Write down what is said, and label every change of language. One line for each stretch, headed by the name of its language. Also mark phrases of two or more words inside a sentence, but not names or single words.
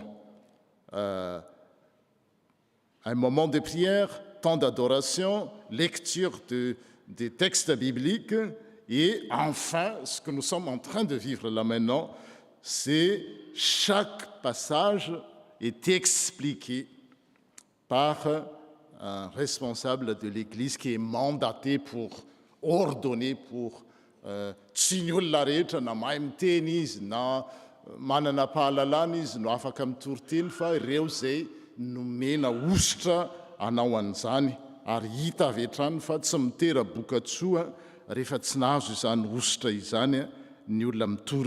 French: Un moment de prière, temps d'adoration, lecture des textes bibliques, et enfin, ce que nous sommes en train de vivre là maintenant, c'est chaque passage est expliqué par un responsable de l'Église qui est mandaté pour ordonner, pour
Malagasy: tsy ny olona rehetra na mahay miteny izy na manana pahalalana izy no afaka mitoriteny fa ireo zay nomena ositra anao an'izany ary hita avy hatrany fa tsy mitera-boka tsoa rehefa tsy nahazo izany ositra izany ny olona mitory